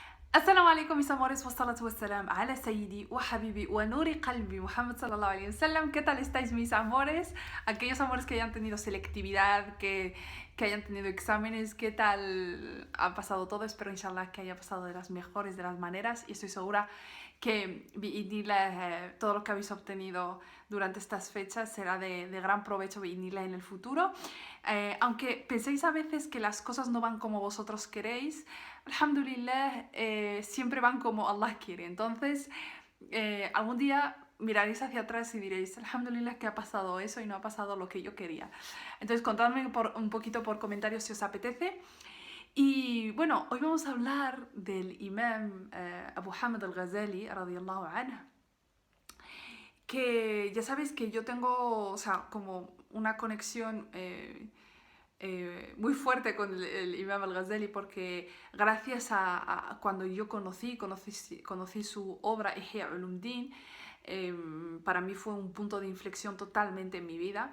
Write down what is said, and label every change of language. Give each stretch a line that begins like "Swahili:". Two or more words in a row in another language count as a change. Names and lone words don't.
Arabic: السلام عليكم
Spanish: mis amores,
Arabic: والصلاة والسلام على سيدي وحبيبي ونور قلبي Muhammad صلى الله عليه وسلم.
Spanish: ¿Qué tal estáis mis amores? Aquellos amores que hayan tenido selectividad, que hayan tenido exámenes, ¿qué tal ha pasado todo? Espero inshallah que haya pasado de las mejores de las maneras y estoy segura que todo lo que habéis obtenido durante estas fechas será de gran provecho en el futuro. Aunque penséis a veces que las cosas no van como vosotros queréis, alhamdulillah, siempre van como Allah quiere. Entonces, algún día miraréis hacia atrás y diréis, alhamdulillah, que ha pasado eso y no ha pasado lo que yo quería. Entonces, contadme un poquito por comentarios si os apetece. Y bueno, hoy vamos a hablar del imam Abu Hamid al-Ghazali,
Arabic: رضي الله عنه,
Spanish: que ya sabéis que yo tengo, o sea, como una conexión muy fuerte con el Imam al-Ghazali porque gracias a cuando yo conocí su obra Ihya Ulumuddin, para mí fue un punto de inflexión totalmente en mi vida.